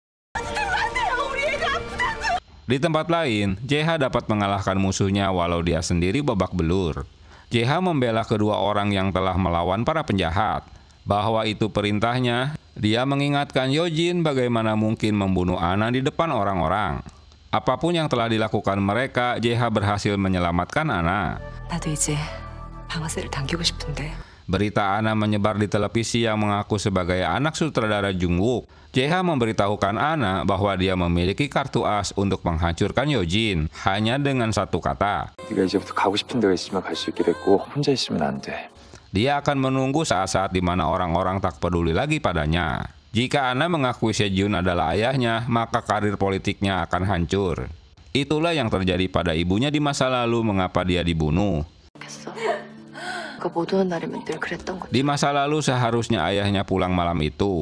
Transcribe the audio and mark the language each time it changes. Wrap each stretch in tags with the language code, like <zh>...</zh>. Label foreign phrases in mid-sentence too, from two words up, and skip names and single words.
<id>Di tempat lain, JH dapat mengalahkan musuhnya walau dia sendiri babak belur. JH membela kedua orang yang telah melawan para penjahat. Bahwa itu perintahnya, dia mengingatkan Yojin bagaimana mungkin membunuh Anna di depan orang-orang. Apapun yang telah dilakukan mereka, JH berhasil menyelamatkan Anna.</id> <ko>나도 이제 방아쇠를 당기고 싶은데.</ko> <id>Berita Anna menyebar di televisi yang mengaku sebagai anak sutradara Jung Wook. JH memberitahukan Anna bahwa dia memiliki kartu as untuk menghancurkan Yojin hanya dengan satu kata.</id> <ko>네가 이제부터 가고 싶은 데가 있으면 갈 수 있게 됐고 혼자 있으면 안 돼.</ko> <id>Dia akan menunggu saat-saat di mana orang-orang tak peduli lagi padanya. Jika Anna mengakui Sejun adalah ayahnya, maka karir politiknya akan hancur. Itulah yang terjadi pada ibunya di masa lalu mengapa dia dibunuh. Di masa lalu seharusnya ayahnya pulang malam itu.</id>